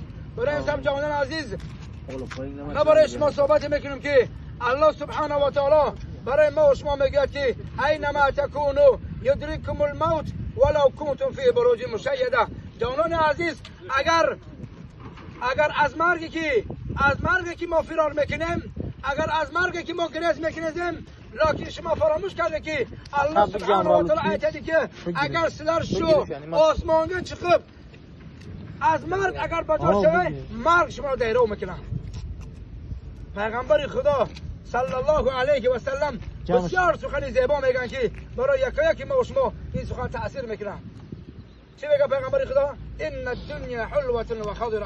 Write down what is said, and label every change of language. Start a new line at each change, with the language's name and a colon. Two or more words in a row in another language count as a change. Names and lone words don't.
Persian: برای این سب جوانان عزیز ما برای شما صحبت میکنیم که
Arabic: الله سبحانه و تعالی
Persian: برای ما و شما میگه که
Arabic: اینما تکونو یدرککم الموت ولو کنتم فی بروج مشیده.
Persian: جوانان عزیز اگر از مرگی که ما فرار میکنیم، اگر از مرگی که ما گریز میکنیم، لکن شما فراموش کرده که
Arabic: الله سبحانه و تعالی
Persian: aytadi که اگر
Uzbek: sizlar shu osmonga chiqib
Persian: از مرگ اگر بچار شوی، مرگ شما رو دیرو میکنه. پیغمبر خدا
Arabic: صلی الله علیه و سلم
Persian: بسیار سخن زیبا میگن که برای یکی ما و شما این سخن تاثیر میکنه. چی میگه پیغمبر خدا؟
Arabic: ان الدنیا حلوه و خضره.